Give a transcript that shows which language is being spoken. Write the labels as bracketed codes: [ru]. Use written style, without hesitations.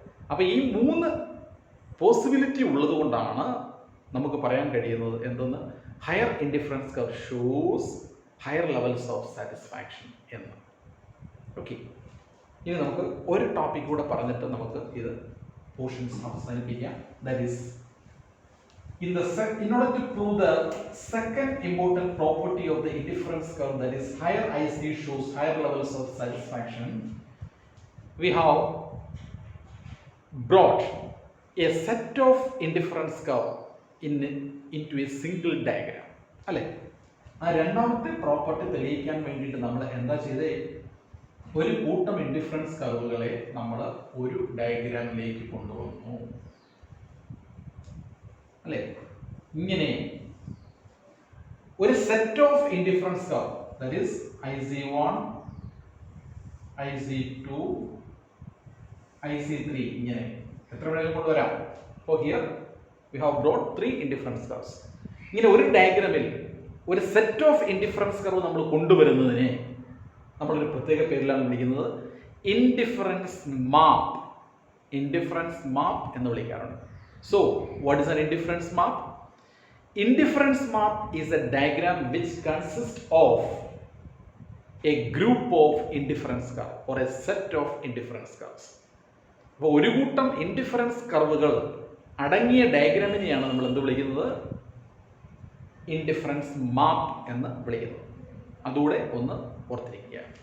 [ml] അപ്പൊ ഈ 3 പോസിബിലിറ്റി ഉള്ളത് കൊണ്ടാണ് നമുക്ക് പറയാൻ കഴിയുന്നത് എന്തെന്ന്? [en] Higher indifference curve shows higher levels of satisfaction എന്ന്. [ml] ഓക്കെ, ഇനി നമുക്ക് ഒരു ടോപ്പിക് കൂടെ പറഞ്ഞിട്ട് നമുക്ക് ഇത് പോർഷൻസ് അവസാനിപ്പിക്കാം. [en] That is in order to prove the second important property of the indifference curve, that is higher IC shows higher levels of satisfaction, we have brought a set of indifference curve into a single diagram. [ml] അല്ലേ? ആ രണ്ടാമത്തെ property തെളിയിക്കാൻ വേണ്ടിയിട്ട് നമ്മൾ എന്താ ചെയ്തേ? ഒരു കൂട്ടം ഇൻഡിഫറൻസ് കർവുകളെ നമ്മൾ ഒരു ഡയഗ്രാമിലേക്ക് കൊണ്ടുവന്നു അല്ലേ? ഇങ്ങനെ ഒരു [en] set of indifference curve, that is [ml] IC1, IC2, IC3, ഇങ്ങനെ എത്ര വേണമെങ്കിലും കൊണ്ടുവരാം. അപ്പോൾ [en] Here we have brought 3 indifference curves. [ml] ഇങ്ങനെ ഒരു ഡയഗ്രാമിൽ ഒരു സെറ്റ് ഓഫ് ഇൻഡിഫറൻസ് കർവ് നമ്മൾ കൊണ്ടുവരുന്നതിനെ നമ്മളൊരു പ്രത്യേക പേരിലാണ് വിളിക്കുന്നത് ഇൻഡിഫറൻസ് മാപ്പ്. ഇൻഡിഫറൻസ് മാപ്പ് എന്ന് വിളിക്കാറുണ്ട്. [en] So, what is an indifference map? Indifference map is a diagram which consists of a group of indifference curve or a set of indifference curves. [ml] അപ്പോൾ ഒരു കൂട്ടം ഇൻഡിഫറൻസ് കർവുകൾ അടങ്ങിയ ഡയഗ്രാമിനെയാണ് നമ്മൾ എന്ത് വിളിക്കുന്നത്? ഇൻഡിഫറൻസ് മാപ്പ് എന്ന് വിളിക്കുന്നത്. അതുകൂടെ ഒന്ന് ഓർത്തിരിക്കുക.